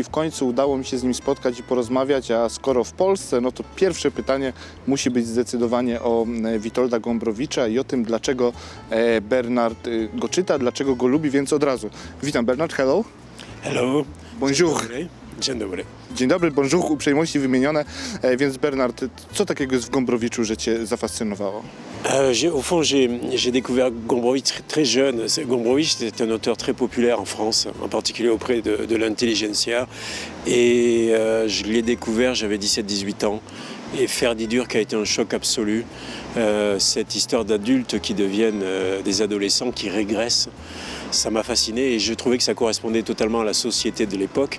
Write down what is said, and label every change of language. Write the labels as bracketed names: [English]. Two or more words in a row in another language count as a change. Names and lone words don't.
[Polish] W końcu udało mi się z nim spotkać i porozmawiać, a skoro w Polsce, no to pierwsze pytanie musi być zdecydowanie o Witolda Gombrowicza i o tym, dlaczego Bernard go czyta, dlaczego go lubi, więc od razu. Witam Bernard, hello. [English] Hello. [French] Bonjour. [Polish] Dzień dobry. Dzień dobry, bonjour, uprzejmości wymienione. Więc Bernard, co takiego jest w Gombrowiczu, że Cię zafascynowało? [French] Au fond, j'ai découvert Gombrowicz très jeune. Gombrowicz était un auteur très populaire en France, en particulier auprès de l'intelligentsia. Et je l'ai découvert, j'avais 17-18 ans. Et Ferdi-Durk a été un choc absolu. Cette histoire d'adultes qui deviennent des adolescents, qui régressent, ça m'a fasciné et je trouvais que ça correspondait totalement à la société de l'époque.